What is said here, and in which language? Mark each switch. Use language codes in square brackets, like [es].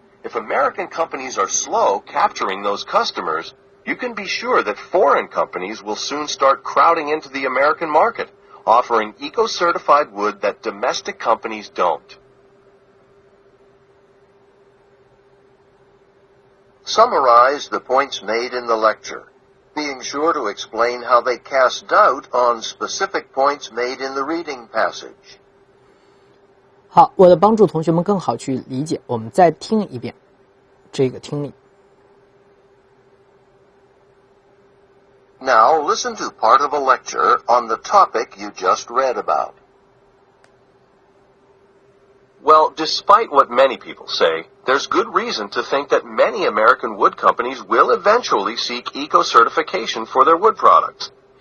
[en] If American companies are slow capturing those customers, you can be sure that foreign companies will soon start crowding into the American market, offering eco-certified wood that domestic companies don't. Summarize the points made in the lecture. being sure to explain how they cast doubt on specific points made in the reading passage. [zh] 好，为了帮助同学们更好去理解，我们再听一遍这个听力。 [en] Now listen to part of a lecture on the topic you just read about. Well, despite what many people say, there's good reason to think that many American wood companies will eventually seek eco-certification for their wood products.